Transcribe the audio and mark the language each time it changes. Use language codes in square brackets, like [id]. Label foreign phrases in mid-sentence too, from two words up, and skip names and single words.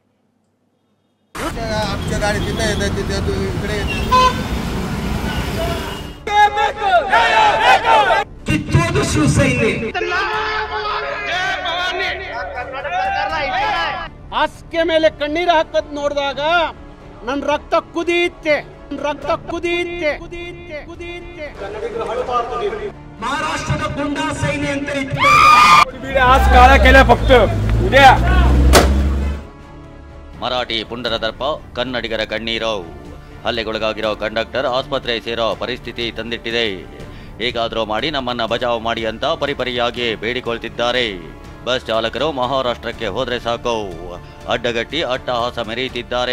[kn] ಹಾಸಿಗೆ ಮೇಲೆ ಕಣ್ಣೀರು ಹಾಕದ್ ನೋಡಿದಾಗ ನನ್ನ ರಕ್ತ ಕುದಿಯುತ್ತೆ. [mr] महाराष्ट्र गुंडा सैन्य आज काळा केला फक्त उद्या [kn] ಮರಾಠಿ ಪುಂಡರ ದರ್ಪ ಕನ್ನಡಿಗರ ಕಣ್ಣೀರು. ಹಲ್ಲೆಗೊಳಗಾಗಿರೋ ಕಂಡಕ್ಟರ್ ಆಸ್ಪತ್ರೆ ಸೇರೋ ಪರಿಸ್ಥಿತಿ ತಂದಿಟ್ಟಿದೆ. ಹೇಗಾದರೂ ಮಾಡಿ ನಮ್ಮನ್ನ ಬಚಾವ್ ಮಾಡಿ ಅಂತ ಪರಿಪರಿಯಾಗಿ ಬೇಡಿಕೊಳ್ತಿದ್ದಾರೆ. ಬಸ್ ಚಾಲಕರು ಮಹಾರಾಷ್ಟ್ರಕ್ಕೆ ಹೋದ್ರೆ ಸಾಕು ಅಡ್ಡಗಟ್ಟಿ ಅಟ್ಟಹಾಸ ಮೆರೆಯುತ್ತಿದ್ದಾರೆ.